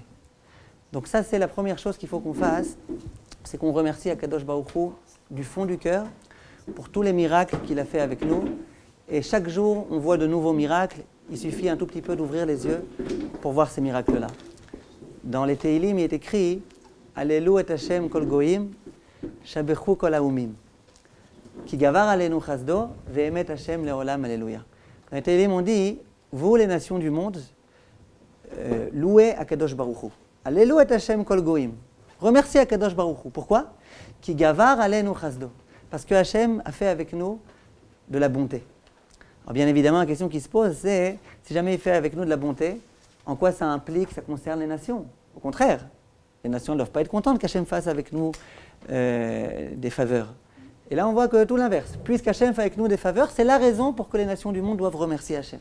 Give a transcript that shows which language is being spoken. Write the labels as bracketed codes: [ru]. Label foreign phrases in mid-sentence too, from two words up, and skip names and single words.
[fr] Donc ça, c'est la première chose qu'il faut qu'on fasse, c'est qu'on remercie Akadosh Baruch Hu du fond du cœur pour tous les miracles qu'il a fait avec nous. Et chaque jour, on voit de nouveaux miracles. Il suffit un tout petit peu d'ouvrir les yeux pour voir ces miracles-là. Dans les Teilim, il est écrit « [he] הללו את השם כל גוים שבחוהו כל האמים כי גבר עלינו חסדו ואמת השם לעולם הללויה [fr] » Dans les Teilim, on dit « Vous, les nations du monde, louez Akadosh Baruch Hu. [he] הללו את השם כל גוים. [fr] » Remerciez Akadosh Baruch Hu. [he] Pourquoi ? כי גבר עלינו חסדו. [fr] Parce que Hashem a fait avec nous de la bonté. Alors bien évidemment, la question qui se pose, c'est si jamais il fait avec nous de la bonté, en quoi ça implique, ça concerne les nations ? Au contraire, les nations ne doivent pas être contentes qu'Hachem fasse avec nous des faveurs. Et là, on voit que tout l'inverse. Puisqu'Hachem fait avec nous des faveurs, c'est la raison pour que les nations du monde doivent remercier Hachem.